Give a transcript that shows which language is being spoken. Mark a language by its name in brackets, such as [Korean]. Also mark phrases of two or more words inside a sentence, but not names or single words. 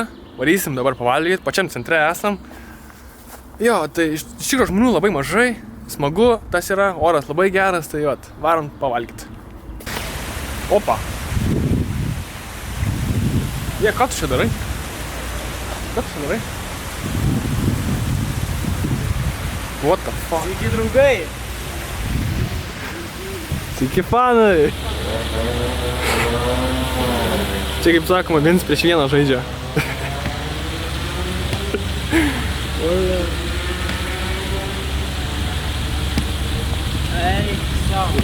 [Lithuanian] Varysim dabar pavalgyti, pačiam centre esam. Jo, tai iš tikrųjų žmonių labai mažai. Smagu, tas yra, oras labai geras, tai jo, varom pavalgyti. Opa! Jie, ką tu čia darai? Ką tu čia darai? [English] What the fuck? [Lithuanian] Sveiki, draugai! Sveiki, fanai! Čia kaip sakoma, 1-1 žaidžia. Ei, sau.